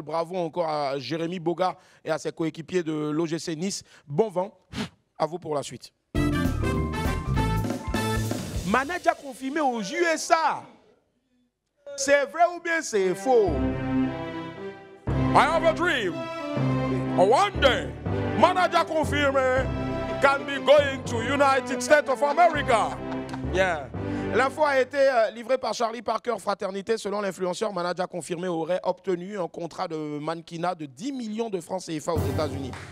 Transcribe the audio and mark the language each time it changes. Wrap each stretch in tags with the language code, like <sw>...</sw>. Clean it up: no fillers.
<fr>Bravo encore à Jérémy Boga et à ses coéquipiers de l'OGC Nice. Bon vent. À vous pour la suite. Manager confirmé aux USA. C'est vrai ou bien c'est faux?</fr> <en>I have a dream. One day, manager confirmé can be going to United States of America. Yeah.</en> <fr>L'info a été livrée par Charlie Parker Fraternité. Selon l'influenceur, manager confirmé aurait obtenu un contrat de mannequinat de 10 millions de francs CFA aux États-Unis.</fr>